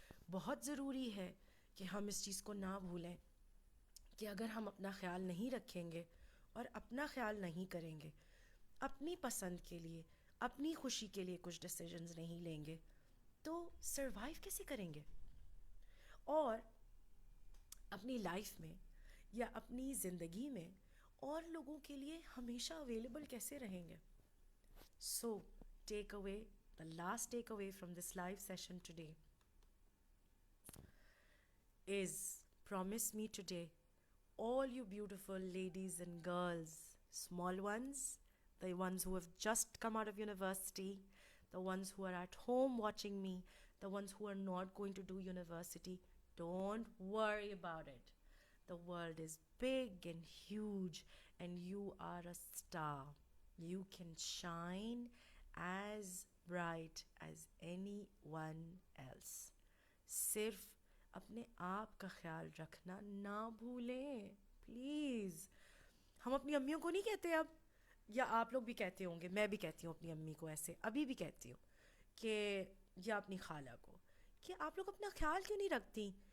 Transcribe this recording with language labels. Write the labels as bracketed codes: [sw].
[hi] बहुत ज़रूरी है कि हम इस चीज़ को ना भूलें कि अगर हम अपना ख्याल नहीं रखेंगे और अपना ख्याल नहीं करेंगे, अपनी पसंद के लिए, अपनी खुशी के लिए कुछ डिसीजंस नहीं लेंगे, तो सरवाइव कैसे करेंगे और अपनी लाइफ में या अपनी ज़िंदगी में और लोगों के लिए हमेशा अवेलेबल कैसे रहेंगे. [en] So take away, the last take away from this live session today is promise me today, all you beautiful ladies and girls, small ones, the ones who have just come out of university, the ones who are at home watching me, the ones who are not going to do university, don't worry about it. The world is big and huge and you are a star. You can shine as bright as anyone else. [hi] सिर्फ अपने आप का ख्याल रखना ना भूलें please. हम अपनी अम्मियों को नहीं कहते अब, या आप लोग भी कहते होंगे, मैं भी कहती हूँ अपनी अम्मी को ऐसे, अभी भी कहती हूँ कि, या अपनी खाला को, कि आप लोग अपना ख्याल क्यों नहीं रखती.